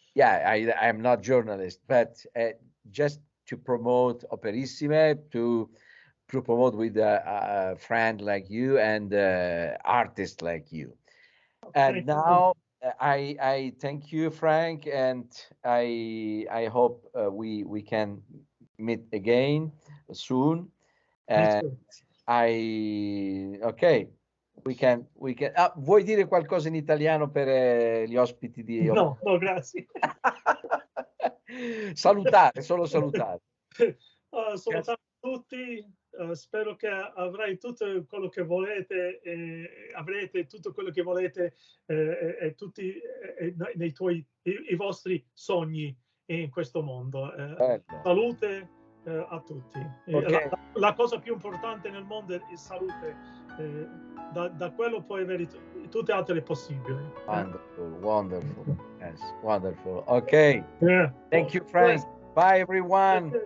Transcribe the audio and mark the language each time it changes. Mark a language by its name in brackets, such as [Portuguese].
[English] Yeah, I'm not journalist, but just to promote Operissimae, to promote with a friend like you and artist like you. And now I thank you, Frank, and I hope we can meet again soon. And ok, we can. [Italian] Vuoi dire qualcosa in italiano per gli ospiti di No, grazie. Salutare, solo salutare. Salutare tutti, spero che avrai tutto quello che volete, avrete tutto quello che volete e tutti i vostri sogni in questo mondo. Salute a tutti. [English] Okay. [Italian] La cosa più importante nel mondo è salute. Da quello puoi avere tutte le altre possibili. [English] Wonderful. Yes, wonderful. Okay. Yeah. Thank you, Frank. Bye, everyone.